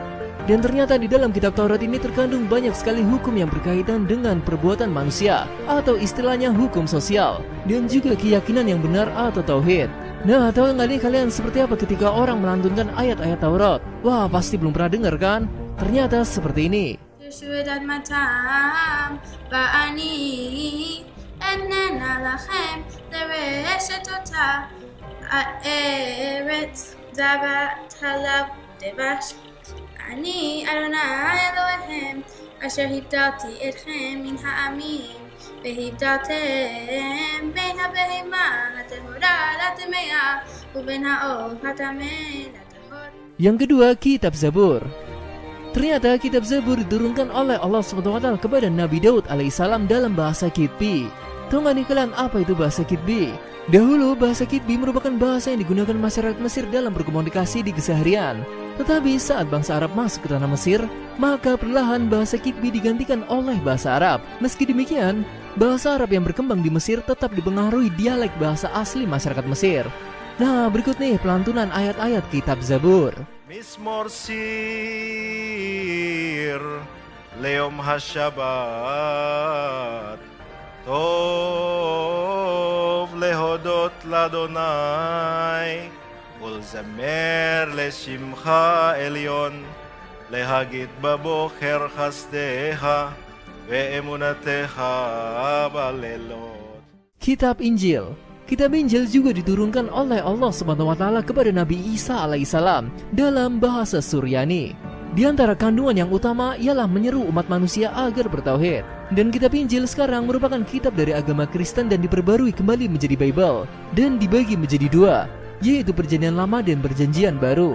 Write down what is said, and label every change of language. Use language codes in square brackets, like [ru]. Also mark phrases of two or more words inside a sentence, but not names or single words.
[id] Dan ternyata di dalam kitab Taurat ini terkandung banyak sekali hukum yang berkaitan dengan perbuatan manusia, atau istilahnya hukum sosial, dan juga keyakinan yang benar atau tauhid. Nah, tahu nggak nih kalian seperti apa ketika orang melantunkan ayat-ayat Taurat? Wah, pasti belum pernah dengar kan? Ternyata seperti ini. [he] אני אדוני אלוהיכם אשר הבדלתי אתכם מן העמים והבדלתם בין הבהמה הטהורה לטמאה ובין העוף הטמא לטהור. [id] Yang kedua, kitab Zabur. Ternyata kitab Zabur diturunkan oleh Allah SWT kepada Nabi Daud alaihissalam dalam bahasa Kitbi. Tahu nggak nih kalian apa itu bahasa Kitbi? Dahulu bahasa Kitbi merupakan bahasa yang digunakan masyarakat Mesir dalam berkomunikasi di keseharian. Tetapi saat bangsa Arab masuk ke tanah Mesir, maka perlahan bahasa Kitbi digantikan oleh bahasa Arab. Meski demikian, bahasa Arab yang berkembang di Mesir tetap dipengaruhi dialek bahasa asli masyarakat Mesir. Nah, berikut nih pelantunan ayat-ayat kitab Zabur. [he] מזמור שיר ליום השבת טוב להודות לאדוני ולזמר לשמך עליון, להגיד בבוקר חסדיך ואמונתך בלילות. [id] Kitab Injil. Kitab Injil juga diturunkan oleh Allah [ar] سبحانه وتعالى [id] kepada Nabi Isa alaihissalam dalam bahasa Suryani. Di antara kandungan yang utama ialah menyeru umat manusia agar bertauhid. Dan kitab Injil sekarang merupakan kitab dari agama Kristen dan diperbarui kembali menjadi Bible dan dibagi menjadi 2, yaitu Perjanjian Lama dan Perjanjian Baru.